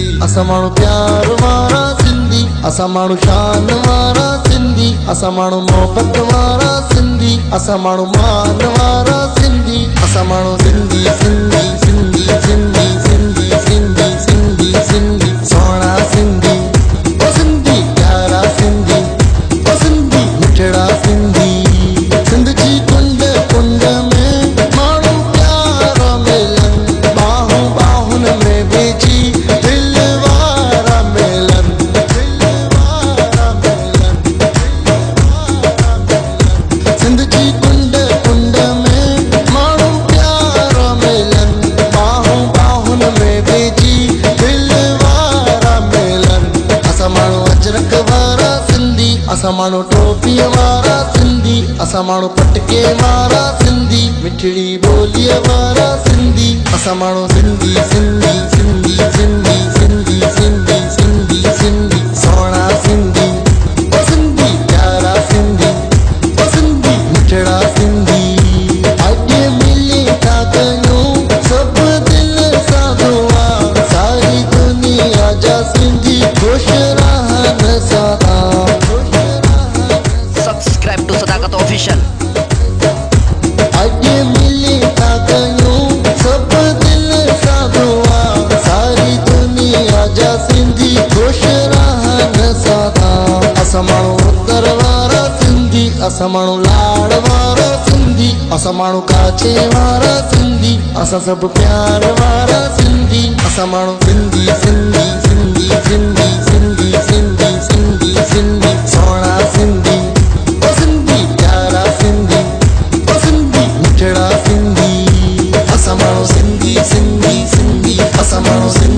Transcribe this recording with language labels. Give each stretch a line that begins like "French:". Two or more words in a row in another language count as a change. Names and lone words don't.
Sindhi: اسان ماڻهو پيار وارا سنڌي، اسان ماڻهو شان وارا سنڌي، اسان ماڻهو محبت وارا سنڌي، اسان ماڻهو مان وارا سنڌي، اسان ماڻهو سنڌي، سنڌي، سنڌي، سنڌي، سنڌي، سنڌي، سنڌي، سنڌي، سونا سنڌي، او سنڌي، پيارا سنڌي، او سنڌي، مٺڙا سنڌي. سنڌ جي ڪنڊ ڪنڊ ۾ ماڻهو پيارا ملن، ٻانهن ٻانهن ۾ ٻيجي دل وارا ملن، دل وارا ملن. سنڌ جي ڪنڊ ڪنڊ ۾ ماڻهو پيارا ملن، ٻانهن ٻانهن ۾ ٻيجي دل وارا ملن. اسان ماڻهو اجرڪ وارا سنڌي، اسان ماڻهو ٽوپي وارا سنڌي، اسان ماڻهو پٽڪي وارا سنڌي، مٺڙي ٻولي وارا سنڌي، اسان ماڻهو سنڌي، سنڌي، سنڌي، سنڌي، سنڌي، سنڌي، سنڌي، سنڌي، سونا سنڌي، او سنڌي، پيارا سنڌي، او سنڌي، مٺڙا سنڌي. اڳي ملي ٿا ڪيو سڀ دل سان دعا، ساري دنيا جا سنڌي خوش رهن سدا.
English: Subscribe to Sadakat Official.
Sindhi: आगे मिले था कयो सब दिल सा दुआ, सारी दुनिया जा सिंधी खुश रहन सदा. असां माण्हू उत्तर वारा सिंधी, असां माण्हू लाड़ वारा सिंधी, असां माण्हू काचे वारा सिंधी, असां सभु प्यार वारा सिंधी. असां माण्हू सिंधी, सिंधी, सिंधी, सिंधी, सिंधी, सिंधी, सिंधी, सिंधी, सोना सिंधी, ओ सिंधी, प्यारा सिंधी, ओ सिंधी, مٺڙا سنڌي. اسان ماڻهو سنڌي، سنڌي، سنڌي، اسان ماڻهو